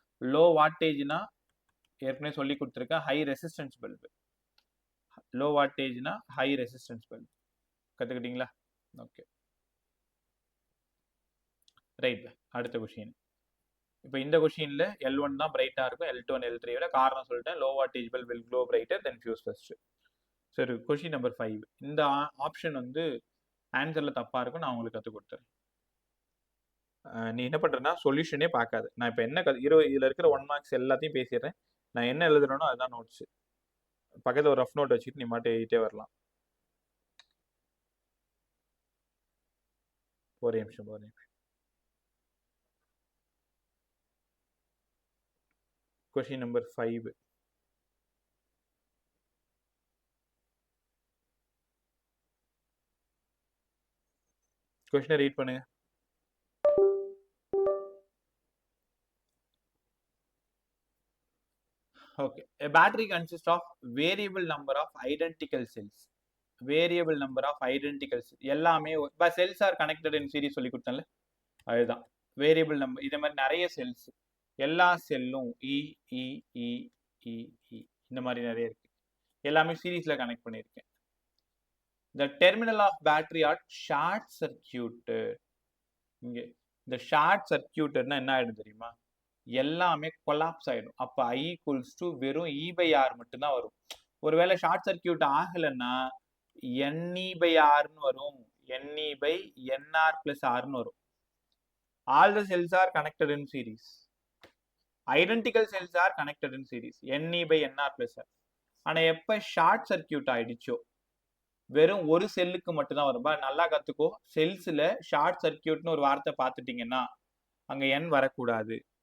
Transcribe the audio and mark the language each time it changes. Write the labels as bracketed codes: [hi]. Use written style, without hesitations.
[ta] Low வாட்டேஜ்னா ஏற்கனவே சொல்லி கொடுத்துருக்கேன், high resistance bulb. Low வாட்டேஜ்னா high resistance bulb. கத்துக்கிட்டீங்களா? Okay, right. அடுத்த கொஸ்டின். இப்போ இந்த கொஸ்டின்ல L1 தான் பிரைட்டா இருக்கும் L2 and L3 விட. காரணம் சொல்லிட்டேன், low wattage bulb [en] will glow brighter than fuse first. [ta] சரி, கொஸ்டின் நம்பர் 5. இந்த ஆப்ஷன் ஆன்சர்ல தப்பா இருக்கும், நான் உங்களுக்கு கற்றுக் கொடுத்துறேன். நீ என்ன பண்றேன்னா சொல்யூஷனே பார்க்காது. நான் இப்போ என்ன இதுல இருக்கிற 1 மார்க்ஸ் எல்லாத்தையும் பேசிடுறேன். நான் என்ன எழுதுறேனோ அதுதான் நோட்ஸ். பக்கத்துல ஒரு ரஃப் நோட் வச்சுட்டு நீ மாட்டே எழுதிட்டே வரலாம். ஒரே நிமிஷம். Question number 5. கொஸ்டினை ரீட் பண்ணுங்க. [en] Okay. A battery consists of variable number of identical cells. Variable number of identical cells. [ta] எல்லாமே [en] cells are connected in series [ta] சொல்லி கொடுத்தேன்ல, அதுதான் வேரியபிள் நம்பர். இதே மாதிரி நிறைய செல்ஸ், எல்லா செல்லும் இ இ இ இ இ இந்த மாதிரி நிறைய இருக்கு. எல்லாமே சீரீஸ்ல கனெக்ட் பண்ணியிருக்கேன். [en] The terminal of battery are short circuited. [ta] இங்க இந்த ஷார்ட் சர்க்கியூட்டர்னா என்ன ஆயிடும் தெரியுமா? எல்லாமே கொலாப்ஸ் ஆயிடும். அப்ப I ஈக்குவல்ஸ் டு வெறும் E/R மட்டும்தான் வரும். ஒருவேளை ஷார்ட் சர்க்கியூட் ஆகலைன்னா NE/Rன்னு வரும், NE/NR + Rன்னு வரும். [en] All the cells are connected in series. Identical cells are connected in series. NE/NR + R. [ta] ஆனா எப்ப ஷார்ட் சர்க்கியூட் ஆயிடுச்சோ வெறும் ஒரு செல்லுக்கு மட்டும்தான் வரும். நல்லா கத்துக்கோ. செல்ஸ்ல ஷார்ட் சர்க்கியூட்னு ஒரு வார்த்தை பார்த்துட்டீங்கன்னா அங்க N வரக்கூடாது.